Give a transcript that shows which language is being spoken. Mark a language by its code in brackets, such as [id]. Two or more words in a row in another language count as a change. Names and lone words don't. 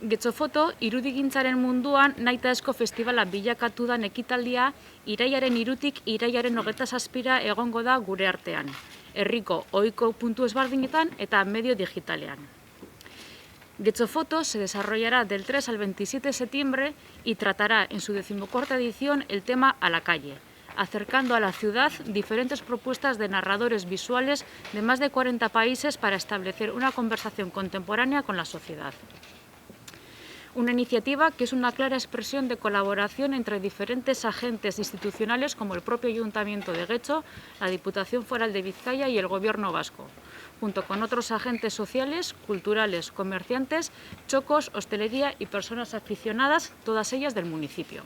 [eu] Getxofoto, irudigintzaren munduan nahitaezko festivala bilakatu da ekitaldia irailaren 3tik irailaren 27ra egongo da gure artean, herriko ohiko puntu ezberdinetan eta medio digitalean. [es] Getxofoto se desarrollará del 3 al 27 de septiembre y tratará en su 14ª edición el tema A la calle, acercando a la ciudad diferentes propuestas de narradores visuales de más de 40 países para establecer una conversación contemporánea con la sociedad. Una iniciativa que es una clara expresión de colaboración entre diferentes agentes institucionales como el propio Ayuntamiento de Getxo, la Diputación Foral de Vizcaya y el Gobierno vasco, junto con otros agentes sociales, culturales, comerciantes, txokos, hostelería y personas aficionadas, todas ellas del municipio.